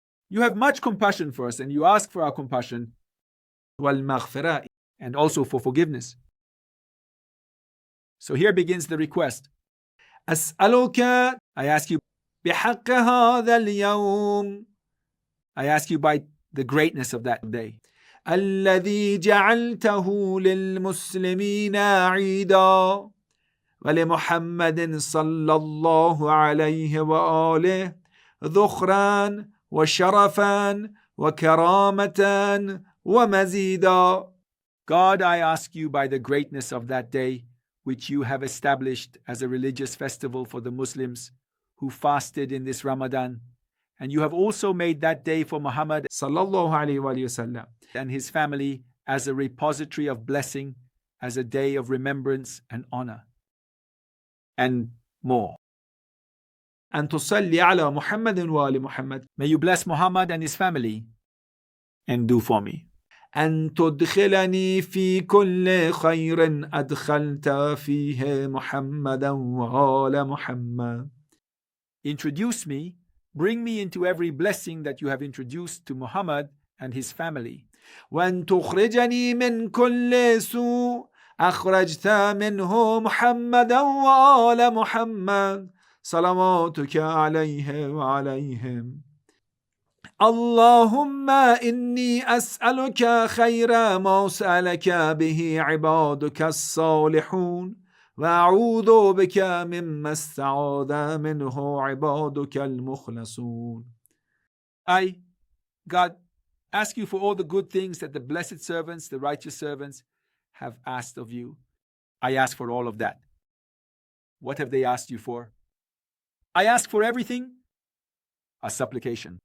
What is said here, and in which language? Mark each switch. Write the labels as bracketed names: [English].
[English] You have much compassion for us and you ask for our compassion. [Arabic] وَالْمَغْفِرَةِ, [English] and also for forgiveness. So here begins the request. [Arabic] أسألك, [English] I ask you, [Arabic] بحق هذا اليوم, [English] I ask you by the greatness of that day. [Arabic] الذي جعلته للمسلمين عيدا ولمحمد صلى الله عليه وآله ذخرا وشرفا وكرامة ومزيدا. [English] God, I ask you by the greatness of that day, which you have established as a religious festival for the Muslims who fasted in this Ramadan, and you have also made that day for Muhammad sallallahu alaihi wasallam and his family as a repository of blessing, as a day of remembrance and honor, and more. And [Arabic] tusalli ala Muhammadin wa ali Muhammad. [English] May you bless Muhammad and his family, and do for me. [Arabic] أن تدخلني في كل خير أدخلت فيه محمدا وآل محمد. [English] Introduce me, bring me into every blessing that you have introduced to Muhammad and his family. [Arabic] وأن تخرجني من كل سوء أخرجت منه محمدا وآل محمد صلواتك عليه وعليهم. اللهم إني أسألك خير ما سألك به عبادك الصالحون وأعوذ بك مما استعاذ منه عبادك المخلصون. [English] I, God, ask you for all the good things that the blessed servants, the righteous servants, have asked of you. I ask for all of that. What have they asked you for? I ask for everything. A supplication.